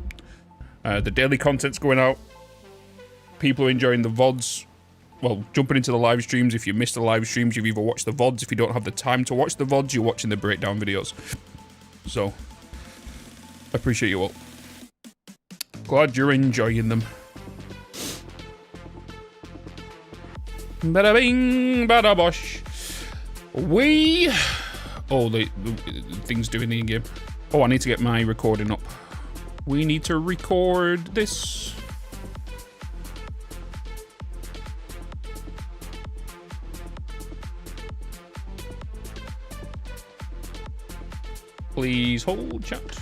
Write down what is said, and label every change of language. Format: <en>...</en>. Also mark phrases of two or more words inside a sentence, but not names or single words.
<en>The daily content's going out. People are enjoying the VODs. Well, jumping into the live streams. If you missed the live streams, you've either watched the VODs. If you don't have the time to watch the VODs, you're watching the breakdown videos. So, I appreciate you all. Glad you're enjoying them. Bada bing, bada bosh. Oh, the thing's doing the in-game. Oh, I need to get my recording up. We need to record this. Please hold chat.</en>